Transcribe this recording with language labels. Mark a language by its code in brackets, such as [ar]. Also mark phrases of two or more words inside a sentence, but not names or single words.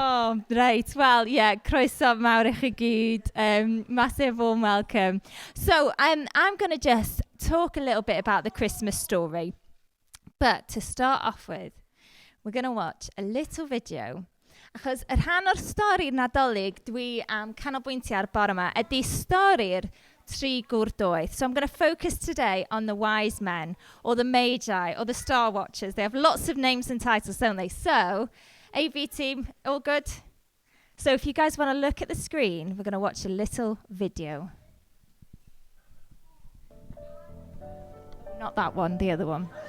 [en] Right. Well, yeah, [cy] croeso mawr I chi gyd. [en] Massive warm welcome. So I'm going to just talk a little bit about the Christmas story. But to start off with, we're going to watch a little video. [cy] Achos y rhan o'r stori Nadolig dwi am canolbwyntio ar bore yma ydy stori'r tri gwrdoedd. [en] So I'm going to focus today on the wise men, or the magi, or the star watchers. They have lots of names and titles, don't they? So, AV team, all good? So if you guys want to look at the screen, we're going to watch a little video. Not that one, the other one.